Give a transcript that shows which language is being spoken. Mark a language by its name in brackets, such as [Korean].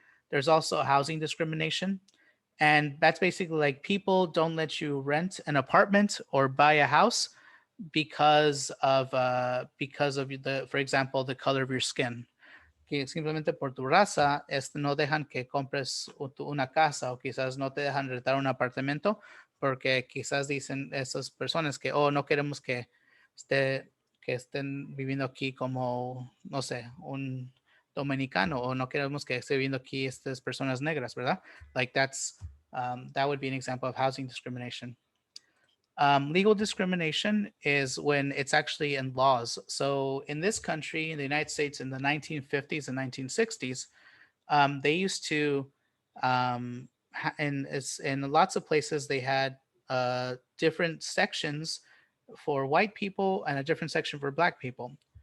[English] There's also housing discrimination, and that's basically like people don't let you rent an apartment or buy a house because of the, for example, the color of your skin. [Spanish] Que simplemente por tu raza no dejan que compres una casa, o quizás no te dejan rentar un apartamento porque quizás dicen esas personas que no queremos que estén viviendo aquí como, no sé, un dominicano, o no queremos que esté viviendo aquí estas personas negras, ¿verdad? [English] Like that would be an example of housing discrimination. Legal discrimination is when it's actually in laws. So in this country, in the United States, in the 1950s and 1960s, they used to, and it's in lots of places they had different sections for white people and a different section for black people.